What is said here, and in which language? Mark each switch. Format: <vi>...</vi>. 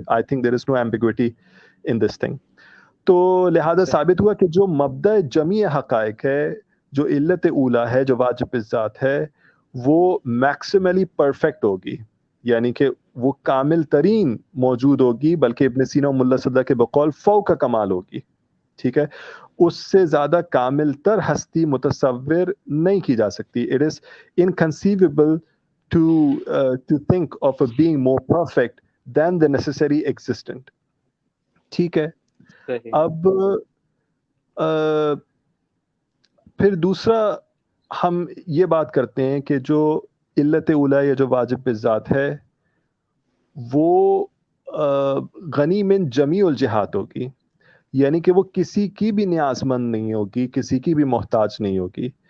<en>I think there is no ambiguity in this thing.</en> <ur>تو لہذا ثابت ہوا کہ جو مبدأ جمیع حقائق ہے، جو علت اولا ہے، جو واجب الذات ہے، وہ</ur> <en>maximally perfect</en> <ur>ہوگی، یعنی کہ وہ کامل ترین موجود ہوگی، بلکہ ابن سینا و ملا صدرہ کے بقول فوق کا کمال ہوگی. ٹھیک ہے، اس سے زیادہ کامل تر ہستی متصور نہیں کی جا سکتی.</ur> <en>It is inconceivable to think of a being more perfect than the necessary existent.</en> <ur>ٹھیک ہے. اب پھر دوسرا ہم یہ بات کرتے ہیں کہ جو علت اولا یا جو واجب بالذات ہے وہ غنی من جمیع الجہات ہوگی، یعنی کہ وہ کسی کی بھی نیاز مند نہیں ہوگی، کسی کی بھی محتاج نہیں ہوگی.</ur>